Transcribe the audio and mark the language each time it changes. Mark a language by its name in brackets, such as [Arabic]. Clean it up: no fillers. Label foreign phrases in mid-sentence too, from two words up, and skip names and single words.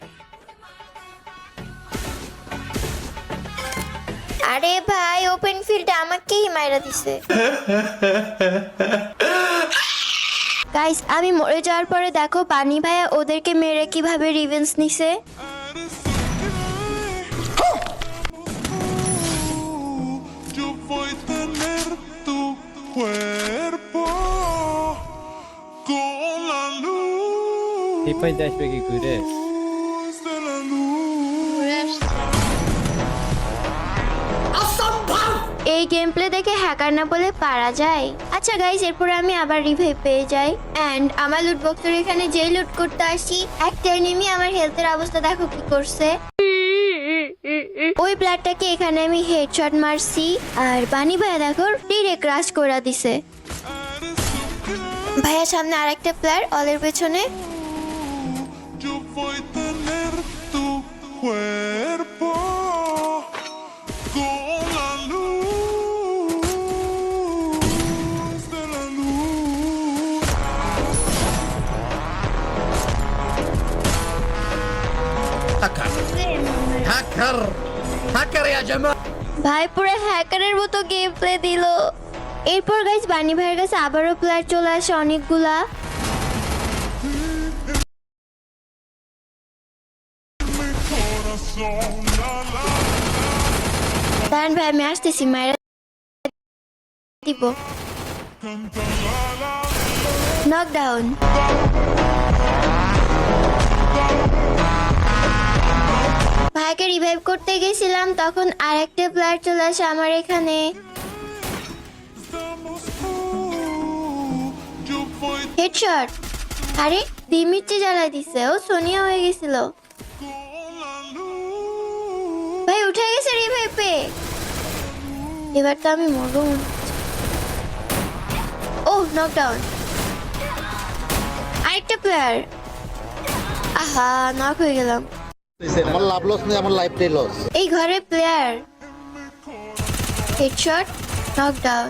[Bangla] আরে ভাই ওপেন ফিল্ডে আমাকেই মাইরা দিছে। গাইস আমি মরে যাওয়ার পরে দেখো বানি ভাইয়া ওদেরকে মেরে কিভাবে রিভেঞ্জ নিছে। [Spanish] Yo voy a tener tu cuerpo con la luz [Bangla] এই পাইতে আসবে কি ঘুরে? [Spanish] de la luz. [Bangla] এই [English] game play [Bangla] দেখে হ্যাকার না বলে পারা যায়। আচ্ছা গাইস এরপরে আমি আবার রিভাইভ পেয়ে যাই, এন্ড আমার [English] loot box [Bangla] এখানে যেই লুট করতে আসি একটা এনিমি আমার হেলথের অবস্থা দেখো কি করছে। ওই প্লেয়ারটাকে এখানে আমি হেডশট মারছি, আর বানি ভাইয়া দেখো ডিরেক্ট ক্রাশ করে দিছে। ভাইয়া সামনে আরেকটা প্লেয়ার অলের পেছনে। [Spanish] Yo voy a tener tu cuerpo con la luz de la luz. हैकर या जमा। [Bangla] ভাই পুরো হ্যাকারের মতো [English] game play [Bangla] দিল। এরপর গাইস বানি ভাইয়ের কাছে আবারও প্লেয়ার চলে আসে অনেকগুলা। [Spanish] Corazón, la la. [Bangla] দাঁড়ান ভাই আমি আসতেছি, মায়েরা দিব। [Spanish] Canta la la. [Bangla] নকডাউন। ভাইকে রিভাইভ করতে গেছিলাম, তখন আরেকটা প্লেয়ার চলে আসে আমার এখানে। [Spanish] Estamos yo voy [Bangla] হেডশট। আরে দিমিচ্ছে জ্বালাই দিছে, ও সোনিয়া হয়ে গেছিল। [Spanish] con la luz. [Bangla] ভাই উঠে গেছে রিভাইভে। এবার তো আমি মরবো মনে হচ্ছে। ওহ নকডাউন। আরেকটা প্লেয়ার। আহা নক হয়ে গেলাম। আমার লাভ লস নেই, আমার লাইফটাই লস। এই ঘরে প্লেয়ার। [English] headshot knockdown.